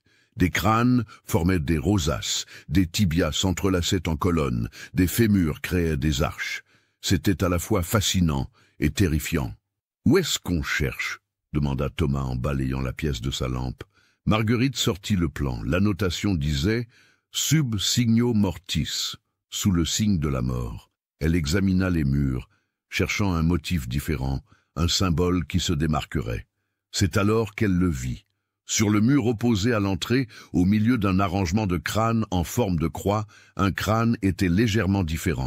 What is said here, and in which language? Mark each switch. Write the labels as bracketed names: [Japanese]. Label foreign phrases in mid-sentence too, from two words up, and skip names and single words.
[French] Des crânes formaient des rosaces, des tibias s'entrelaçaient en colonnes, des fémurs créaient des arches. C'était à la fois fascinant et terrifiant. « Où est-ce qu'on cherche ?» demanda Thomas en balayant la pièce de sa lampe. Marguerite sortit le plan. L'annotation disait « [Latin] Sub signo mortis », [French] sous le signe de la mort. Elle examina les murs, cherchant un motif différent, un symbole qui se démarquerait. C'est alors qu'elle le vit. Sur le mur opposé à l'entrée, au milieu d'un arrangement de crânes en forme de croix, un crâne était légèrement différent.